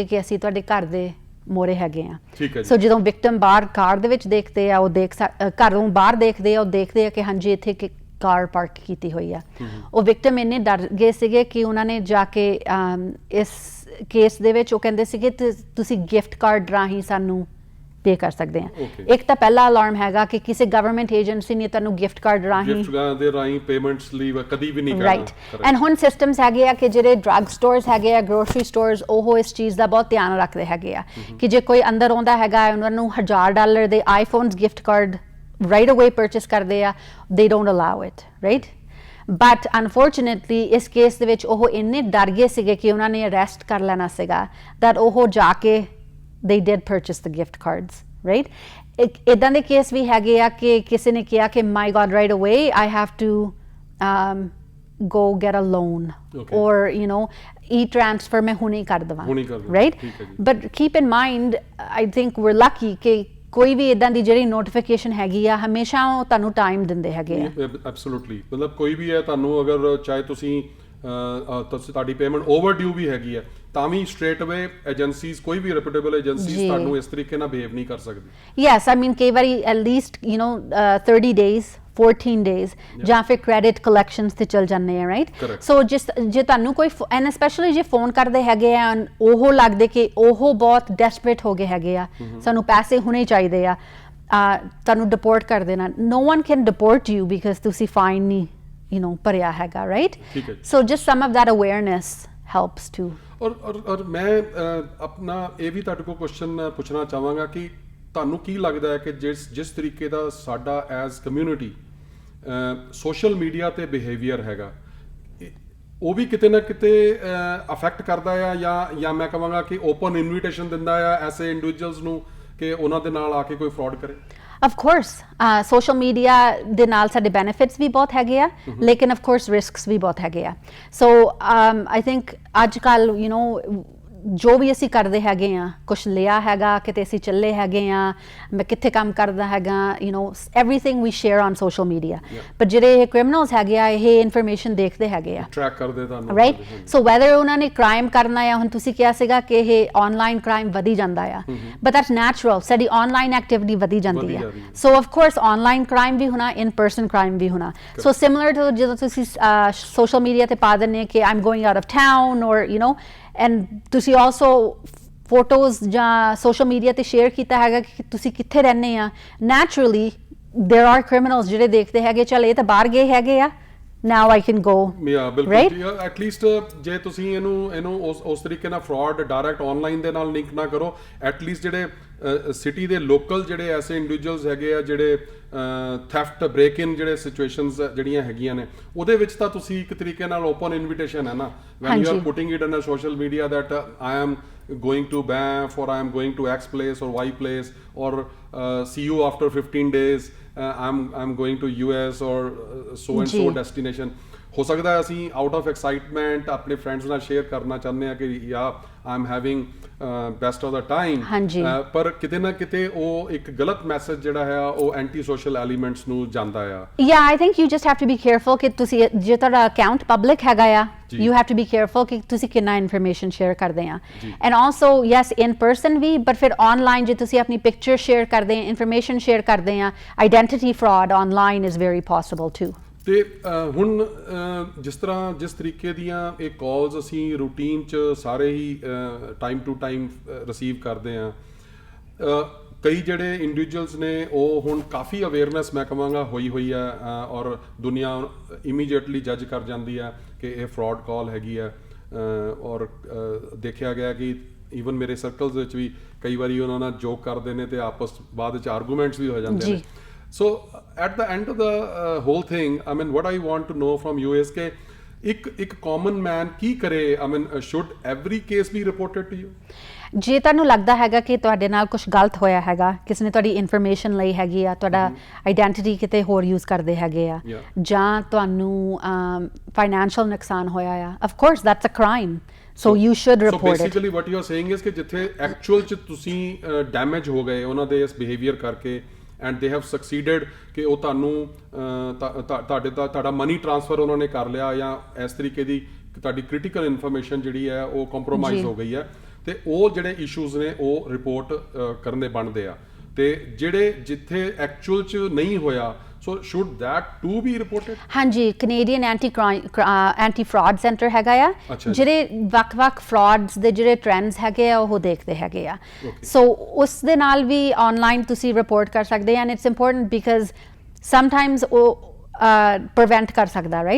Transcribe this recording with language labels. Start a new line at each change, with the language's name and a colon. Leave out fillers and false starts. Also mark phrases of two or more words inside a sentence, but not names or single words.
Punjabi: ਕਿ ਅਸੀਂ ਤੁਹਾਡੇ ਘਰ ਦੇ ਮੋਰੇ ਹੈਗੇ ਆ ਸੋ ਜਦੋਂ ਵਿਕਟਿਮ ਬਾਹਰ ਕਾਰ ਦੇ ਵਿੱਚ ਦੇਖਦੇ ਆ ਉਹ ਘਰੋਂ ਬਾਹਰ ਦੇਖਦੇ ਆ ਉਹ ਦੇਖਦੇ ਆ ਕਿ ਹਾਂਜੀ ਇੱਥੇ ਕਾਰ ਪਾਰਕ ਕੀਤੀ ਹੋਈ ਆ ਉਹ ਵਿਕਟਿਮ ਇੰਨੇ ਡਰ ਗਏ ਸੀਗੇ ਕਿ ਉਹਨਾਂ ਨੇ ਜਾ ਕੇ ਇਸ ਕੇਸ ਦੇ ਵਿੱਚ ਉਹ ਕਹਿੰਦੇ ਸੀਗੇ ਤੁਸੀਂ
English: gift card
Punjabi: ਰਾਹੀਂ ਸਾਨੂੰ ਪੇ ਕਰ ਸਕਦੇ ਆ ਇੱਕ ਤਾਂ ਪਹਿਲਾ ਅਲਾਰਮ ਹੈਗਾ ਕਿ ਕਿਸੇ
English: government agency
Punjabi: ਨੇ ਤੁਹਾਨੂੰ
English: gift card
Punjabi: ਰਾਹੀਂ ਪੇਮੈਂਟਸ ਲਈ ਕਦੀ ਵੀ ਨਹੀਂ ਕਰਨਾ
English: right and
Punjabi: ਹੁਣ ਸਿਸਟਮਸ ਹੈਗੇ ਆ ਕਿ ਜਿਹੜੇ
English: drug stores
Punjabi: ਹੈਗੇ ਆ
English: grocery stores
Punjabi: ਉਹ ਇਸ ਚੀਜ਼ ਦਾ ਬਹੁਤ ਧਿਆਨ ਰੱਖਦੇ ਹੈਗੇ ਆ ਕਿ ਜੇ ਕੋਈ ਅੰਦਰ ਆਉਂਦਾ ਹੈਗਾ ਉਹਨਾਂ ਨੂੰ $1000 ਦੇ
English: iPhones gift card right away purchase
Punjabi: ਕਰਦੇ ਆ
English: they don't allow it right but unfortunately
Punjabi: ਇਸ ਕੇਸ ਦੇ ਵਿੱਚ ਉਹ ਇੰਨੇ ਡਰ ਗਏ ਸੀਗੇ ਕਿ ਉਹਨਾਂ ਨੇ ਅਰੈਸਟ ਕਰ ਲੈਣਾ ਸੀਗਾ that ਉਹ ਜਾ ਕੇ
English: they did purchase the gift cards right
Punjabi: ਇਦਾਂ ਦੇ ਕੇਸ ਵੀ ਹੈਗੇ ਆ ਕਿ ਕਿਸੇ ਨੇ ਕਿਹਾ ਕਿ
English: my god right away I have to go get a loan or you know e-transfer
Punjabi: ਮੈਂ ਹੁਣੇ ਕਰ ਦਵਾਂ
English: right but keep in mind I think we're lucky
Punjabi: ਕਿ ਕੋਈ ਵੀ ਇਦਾਂ ਦੀ ਜਿਹੜੀ ਨੋਟੀਫਿਕੇਸ਼ਨ ਹੈਗੀ ਆ ਹਮੇਸ਼ਾ ਉਹ ਤੁਹਾਨੂੰ ਟਾਈਮ ਦਿੰਦੇ ਹੈਗੇ ਆ ਐਬਸੋਲੂਟਲੀ ਮਤਲਬ ਕੋਈ ਵੀ ਹੈ ਤੁਹਾਨੂੰ ਅਗਰ ਚਾਹੇ ਤੁਸੀਂ ਤੁਹਾਡੀ
English: payment overdue
Punjabi: ਵੀ ਹੈਗੀ ਹੈ ਤਾਂ ਵੀ
English: straight away agencies
Punjabi: ਕੋਈ ਵੀ
English: reputable agencies
Punjabi: ਤੁਹਾਨੂੰ ਇਸ ਤਰੀਕੇ ਨਾਲ ਬਿਹੇਵ ਨਹੀਂ ਕਰ ਸਕਦੀ
English: yes I mean
Punjabi: ਕਈ ਵਾਰੀ
English: at least you know 30 days 14 days
Punjabi: ਜਾਂ ਫਿਰ
English: credit collections
Punjabi: ਤੇ ਚਲ ਜਾਂਦੇ ਆ
English: right so
Punjabi: ਜੇ ਤੁਹਾਨੂੰ ਕੋਈ
English: and especially
Punjabi: ਜੇ ਫੋਨ ਕਰਦੇ ਹੈਗੇ ਆ ਉਹ ਲੱਗਦੇ ਕਿ ਉਹ ਬਹੁਤ ਡੈਸਪਰੇਟ ਹੋ ਗਏ ਹੈਗੇ ਆ ਸਾਨੂੰ ਪੈਸੇ ਹੁਣੇ ਚਾਹੀਦੇ ਆ ਤੁਹਾਨੂੰ ਡਿਪੋਰਟ ਕਰ ਦੇਣਾ।
English: no one can deport you because
Punjabi: ਤੁਸੀਂ ਫਾਈਨ ਨਹੀਂ ਭਰਿਆ ਹੈਗਾ, ਰਾਈਟ? ਠੀਕ ਹੈ ਜੀ।
English: so just some of that awareness helps too।
Punjabi: ਔਰ ਮੈਂ ਆਪਣਾ ਇਹ ਵੀ ਤੁਹਾਡੇ ਕੋਲ ਕੁਐਸਚਨ ਪੁੱਛਣਾ ਚਾਹਾਂਗਾ ਕਿ ਤੁਹਾਨੂੰ ਕੀ ਲੱਗਦਾ ਹੈ ਕਿ ਜਿਸ ਤਰੀਕੇ ਦਾ ਸਾਡਾ
English: as community social media
Punjabi: ਤੇ ਬਿਹੇਵੀਅਰ ਹੈਗਾ, ਉਹ ਵੀ ਕਿਤੇ ਨਾ ਕਿਤੇ ਅਫੈਕਟ ਕਰਦਾ ਆ ਜਾਂ ਮੈਂ ਕਹਾਂਗਾ ਕਿ
English: open invitation
Punjabi: ਦਿੰਦਾ ਆ ਐਸੇ ਇੰਡੀਵਿਜੂਅਲਸ ਨੂੰ ਕਿ ਉਹਨਾਂ ਦੇ ਨਾਲ ਆ ਕੇ ਕੋਈ ਫਰਾਡ ਕਰੇ?
English: of course social media
Punjabi: ਦੇ ਨਾਲ ਸਾਡੇ benefits ਵੀ ਬਹੁਤ ਹੈਗੇ ਆ, ਲੇਕਿਨ
English: of course risks
Punjabi: ਵੀ ਬਹੁਤ ਹੈਗੇ ਆ।
English: so I think
Punjabi: ਅੱਜ ਕੱਲ ਜੋ ਵੀ ਅਸੀਂ ਕਰਦੇ ਹੈਗੇ ਆ, ਕੁਛ ਲਿਆ ਹੈਗਾ, ਕਿਤੇ ਅਸੀਂ ਚੱਲੇ ਹੈਗੇ ਆ, ਮੈਂ ਕਿੱਥੇ ਕੰਮ ਕਰਦਾ ਹੈਗਾ,
English: everything we share on social media।
Punjabi: ਪਰ ਜਿਹੜੇ ਕ੍ਰਿਮੀਨਲਸ ਹੈਗੇ ਆ, ਇਹ ਇਨਫੋਰਮੇਸ਼ਨ ਦੇਖਦੇ ਹੈਗੇ ਆ, ਟਰੈਕ ਕਰਦੇ ਤੁਹਾਨੂੰ, ਰਾਈਟ?
English: so whether
Punjabi: ਉਹਨਾਂ ਨੇ ਕ੍ਰਾਈਮ ਕਰਨਾ ਆ, ਹੁਣ ਤੁਸੀਂ ਕਿਹਾ ਸੀਗਾ ਕਿ ਇਹ
English: online crime
Punjabi: ਵਧੀ ਜਾਂਦਾ ਆ,
English: but that's natural,
Punjabi: ਸਾਡੀ
English: online activity
Punjabi: ਵਧੀ ਜਾਂਦੀ ਆ।
English: so of course online crime
Punjabi: ਵੀ ਹੋਣਾ,
English: in person crime
Punjabi: ਵੀ ਹੋਣਾ।
English: so similar to
Punjabi: ਜਦੋਂ ਤੁਸੀਂ
English: social media
Punjabi: ਤੇ ਪਾ ਦਿੰਦੇ ਕਿ
English: I am going out of town
Punjabi: ਔਰ ਐਂਡ ਤੁਸੀਂ ਆਲਸੋ ਫੋਟੋਜ਼ ਜਾਂ
English: social media
Punjabi: ਤੇ ਸ਼ੇਅਰ ਕੀਤਾ ਹੈਗਾ ਕਿ ਤੁਸੀਂ ਕਿੱਥੇ ਰਹਿੰਦੇ ਆ, ਨੈਚੁਰਲੀ
English: there are criminals
Punjabi: ਜਿਹੜੇ ਦੇਖਦੇ ਹੈਗੇ, ਚੱਲ ਇਹ ਤਾਂ ਬਾਹਰ ਗਏ ਹੈਗੇ ਆ,
English: now I can go,
Punjabi: ਬਿਲਕੁਲ ਜੀ।
English: at least
Punjabi: ਜੇ ਤੁਸੀਂ ਇਹਨੂੰ ਉਸ ਤਰੀਕੇ ਨਾਲ
English: fraud direct online
Punjabi: ਦੇ ਨਾਲ ਲਿੰਕ ਨਾ ਕਰੋ,
English: at least
Punjabi: ਜਿਹੜੇ ਸਿਟੀ ਦੇ ਲੋਕਲ ਜਿਹੜੇ ਐਸੇ ਇੰਡੀਵਿਜੂਅਲਸ ਹੈਗੇ ਆ ਜਿਹੜੇ
English: theft break in
Punjabi: ਜਿਹੜੇ ਸਿਚੁਏਸ਼ਨਸ ਜਿਹੜੀਆਂ ਹੈਗੀਆਂ ਨੇ, ਉਹਦੇ ਵਿੱਚ ਤਾਂ ਤੁਸੀਂ ਇੱਕ ਤਰੀਕੇ ਨਾਲ
English: open invitation
Punjabi: ਹੈ ਨਾ,
English: when you are putting it on a social media that I am going to Banff or I am going to X place or Y place or see you after 15 days, I'm going to US or so and so destination।
Punjabi: ਹੋ ਸਕਦਾ ਹੈ ਅਸੀਂ
English: out of excitement
Punjabi: ਆਪਣੇ ਫਰੈਂਡਸ ਨਾਲ ਸ਼ੇਅਰ ਕਰਨਾ ਚਾਹੁੰਦੇ ਹਾਂ ਕਿ
English: yeah I am having best of the time,
Punjabi: ਪਰ ਕਿਤੇ ਨਾ ਕਿਤੇ ਉਹ ਇੱਕ ਗਲਤ ਮੈਸੇਜ ਜਿਹੜਾ ਹੈ ਉਹ
English: anti social elements
Punjabi: ਨੂੰ ਜਾਂਦਾ ਆ।
English: yeah I think you just have to be careful
Punjabi: ਕਿ ਤੁਸੀਂ ਜੇ ਤੁਹਾਡਾ ਅਕਾਊਂਟ ਪਬਲਿਕ ਹੈਗਾ ਆ,
English: you have to be careful
Punjabi: ਕਿ ਤੁਸੀਂ ਕਿੰਨਾ ਇਨਫੋਰਮੇਸ਼ਨ ਸ਼ੇਅਰ ਕਰਦੇ ਆ।
English: and also yes in person
Punjabi: ਵੀ, ਬਟ ਫਿਰ ਆਨਲਾਈਨ ਜੇ ਤੁਸੀਂ ਆਪਣੀ ਪਿਕਚਰ ਸ਼ੇਅਰ ਕਰਦੇ ਆ, ਇਨਫੋਰਮੇਸ਼ਨ ਸ਼ੇਅਰ ਕਰਦੇ ਆ,
English: identity fraud online is very possible too.
Punjabi: ਤੇ ਹੁਣ ਜਿਸ ਤਰੀਕੇ ਦੀਆਂ ਇਹ ਕਾਲਸ ਅਸੀਂ ਰੂਟੀਨ 'ਚ ਸਾਰੇ ਹੀ
English: time to time receive
Punjabi: ਕਰਦੇ ਆ, ਕਈ ਜਿਹੜੇ ਇੰਡੀਵਿਜੂਅਲਸ ਨੇ ਉਹ ਹੁਣ ਕਾਫੀ ਅਵੇਅਰਨੈਸ ਮੈਂ ਕਹਾਂਗਾ ਹੋਈ ਹੈ, ਔਰ ਦੁਨੀਆ
English: immediately judge
Punjabi: ਕਰ ਜਾਂਦੀ ਹੈ ਕਿ ਇਹ
English: fraud call
Punjabi: ਹੈਗੀ ਹੈ। ਔਰ ਦੇਖਿਆ ਗਿਆ ਕਿ ਈਵਨ ਮੇਰੇ ਸਰਕਲਸ ਵਿੱਚ ਵੀ ਕਈ ਵਾਰੀ ਉਹਨਾਂ ਨਾਲ ਜੋਕ ਕਰਦੇ ਨੇ ਤੇ ਆਪਸ ਬਾਅਦ ਵਿੱਚ ਆਰਗੂਮੈਂਟਸ ਵੀ ਹੋ ਜਾਂਦੇ ਨੇ।
English: So at the end of the whole thing, I mean, what I want to know from you is
Punjabi: ਕਿ ਇੱਕ
English: common man
Punjabi: ਕੀ ਕਰੇ?
English: I mean, should every case be reported to you?
Punjabi: ਜੇ ਤੁਹਾਨੂੰ ਲੱਗਦਾ ਹੈਗਾ ਕਿ ਤੁਹਾਡੇ ਨਾਲ ਕੁਝ ਗਲਤ ਹੋਇਆ ਹੈਗਾ, ਕਿਸੇ ਨੇ ਤੁਹਾਡੀ ਇਨਫੋਰਮੇਸ਼ਨ ਲਈ ਹੈਗੀ ਆ, ਤੁਹਾਡਾ ਆਈਡੈਂਟੀਟੀ ਕਿਤੇ ਹੋਰ ਯੂਜ਼ ਕਰਦੇ ਹੈਗੇ ਆ, ਜਾਂ ਤੁਹਾਨੂੰ ਫਾਈਨੈਂਸ਼ੀਅਲ ਨੁਕਸਾਨ ਹੋਇਆ ਆ,
English: of course that's a crime, so you should report it। So basically what you are saying is
Punjabi: ਕਿ ਜਿੱਥੇ ਐਕਚੁਅਲ 'ਚ ਤੁਸੀਂ ਡੈਮੇਜ ਹੋ ਗਏ ਉਹਨਾਂ ਦੇ ਇਸ ਬਿਹੇਵੀਅਰ ਕਰਕੇ
English: and they have succeeded
Punjabi: ਕਿ ਉਹ ਤੁਹਾਨੂੰ ਤੁਹਾਡਾ
English: money transfer
Punjabi: ਉਹਨਾਂ ਨੇ ਕਰ ਲਿਆ, ਜਾਂ ਇਸ ਤਰੀਕੇ ਦੀ ਤੁਹਾਡੀ
English: critical information
Punjabi: ਜਿਹੜੀ ਹੈ ਉਹ ਕੰਪਰੋਮਾਈਜ਼ ਹੋ ਗਈ ਹੈ, ਤੇ ਉਹ ਜਿਹੜੇ ਇਸ਼ੂਜ਼ ਨੇ ਉਹ ਰਿਪੋਰਟ ਕਰਨੇ ਬਣਦੇ ਆ, ਤੇ ਜਿਹੜੇ ਜਿੱਥੇ ਐਕਚੁਅਲ 'ਚ ਨਹੀਂ ਹੋਇਆ,
English: so should that too be reported?
Punjabi: ਹਾਂਜੀ, ਕੈਨੇਡੀਅਨ ਐਂਟੀ ਫਰਾਡ ਸੈਂਟਰ ਹੈਗਾ ਆ, ਜਿਹੜੇ ਵੱਖ-ਵੱਖ ਫਰਾਡਸ ਦੇ ਜਿਹੜੇ ਟ੍ਰੈਂਡਸ ਹੈਗੇ ਆ ਉਹ ਦੇਖਦੇ ਹੈਗੇ ਆ। ਸੋ ਉਸ ਦੇ ਨਾਲ ਵੀ ਆਨਲਾਈਨ ਤੁਸੀਂ ਰਿਪੋਰਟ ਕਰ ਸਕਦੇ ਆ,
English: and it's important because sometimes
Punjabi: ਉਹ ਪ੍ਰੀਵੈਂਟ ਕਰ ਸਕਦਾ, ਰਾਈਟ?